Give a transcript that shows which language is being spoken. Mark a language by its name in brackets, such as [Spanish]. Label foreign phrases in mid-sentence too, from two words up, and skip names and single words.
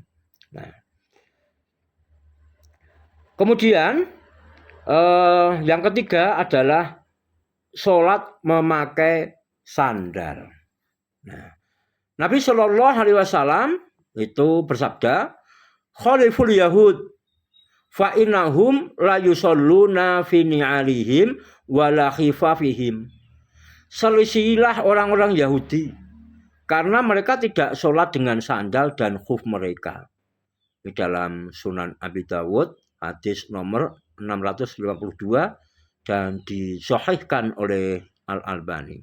[Indonesian] Nah, kemudian yang ketiga adalah sholat memakai sandal. Nah, Nabi [Arabic] صلى الله عليه وسلم [Indonesian] itu bersabda, [Arabic] "خالفوا اليهود فإنهم لا يصلون في نعالهم ولا خفافهم." [Indonesian] Selisihilah orang-orang Yahudi karena mereka tidak sholat dengan sandal dan khuf mereka. Di dalam Sunan Abi Dawud hadis nomor 652 dan disahihkan oleh Al-Albani.